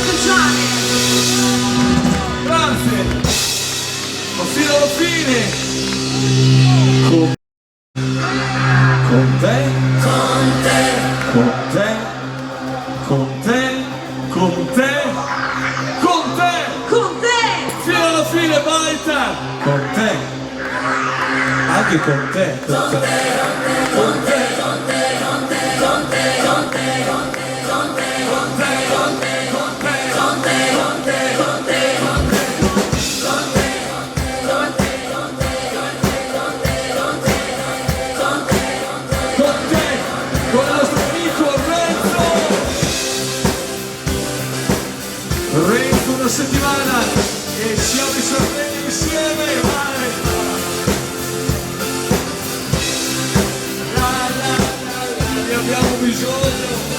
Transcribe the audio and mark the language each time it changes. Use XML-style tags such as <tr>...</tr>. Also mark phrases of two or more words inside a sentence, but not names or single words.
<it>Gonzale. Grazie. Ma fino alla fine. Con te. Con te. Con te. Con te. Con te. Con te. Con te. Fino alla fine, Baita. Con te. Anche con te. Con te. Con te. Con te. Con te. Con te. Con te. Con te. Con te. Con te. Con te. Con te. Con te. Con te. Con te. Con il nostro amico Renzo una settimana e siamo in Sardegna insieme, vai! Ne abbiamo bisogno!</it>